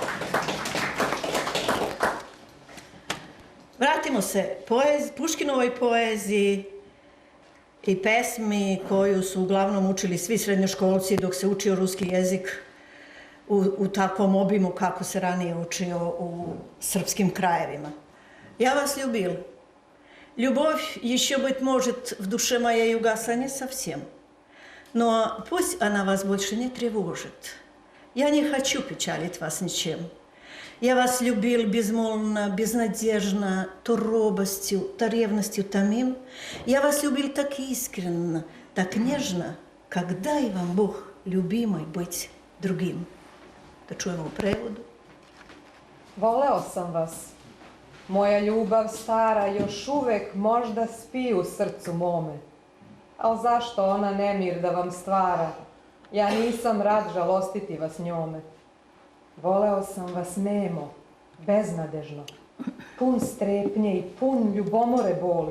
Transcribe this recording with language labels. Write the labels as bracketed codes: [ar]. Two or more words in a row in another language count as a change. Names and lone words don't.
[sr] Vratimo se Puškinovoj poeziji i pesmi koju su uglavnom učili svi srednjoškolci dok se učio ruski jezik u takvom obimu kako se ranije učio u srpskim krajevima. [ru] Я вас любил. Любовь еще, быть может, в душе моей угасла не совсем. Но пусть она вас больше не тревожит. Я не хочу печалить вас ничем. Я вас любил безмолвно, безнадежно, то робостью, то ревностью томим. Я вас любил так искренно, так нежно, когда и вам Бог, любимый, быть другим. [sr] Da čujemo u prevodu. Voleo sam vas. Moja ljubav stara još uvek možda spi u srcu mome. Al zašto ona nemir da vam stvara? Ja nisam rad žalostiti vas njome. Voleo sam vas nemo, beznadežno, pun strepnje i pun ljubomore boli.